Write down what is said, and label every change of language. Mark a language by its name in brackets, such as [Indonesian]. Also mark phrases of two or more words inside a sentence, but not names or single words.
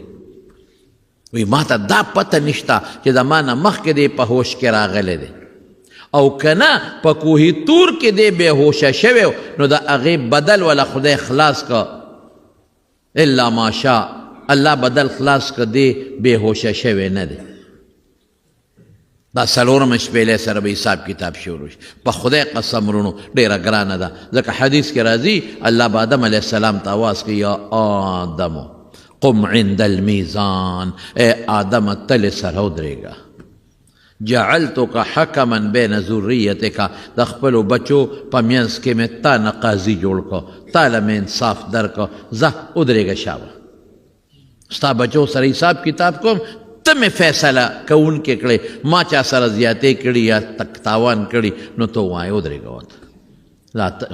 [Pashto] وی ما ته دا پته نشته چې د ما نه مخکې دی په هوش کې راغلی دی، او که نه په کوهي تور کې دی بېهوشه شوی نو د هغې بدل ولا خدای خلاص که [Arabic] الا ماشاء، الله [Pashto] بدل خلاص که دی بېهوشه شوی نه دی. دا څلورمه شپېلۍ سره به حساب کتاب شروع شي. په خدای قسم ورونو ډېره ګرانه ده، ځکه حدیث کې راځي الله به آدم [Arabic] علیه السلام [Pashto] ته آواز کوي [Arabic] یا آدمو قم عند المیزان، [Pashto] اے آدم تل سره ودرېږه، [Arabic] جعلتک حکما بین ذریتک، [Pashto] د خپلو بچو په منځ کې مې تا نه قاضي جوړ کړه، تا له مې انصاف درکړه، ځه ودرېږه شابه، ستا بچو سره حساب کتاب کوم، ته مې فیصله کوونکې کړې، ما چا سره زیاتې کړي یا تاوان کړي نو ته ووایې ودرېږه ورته.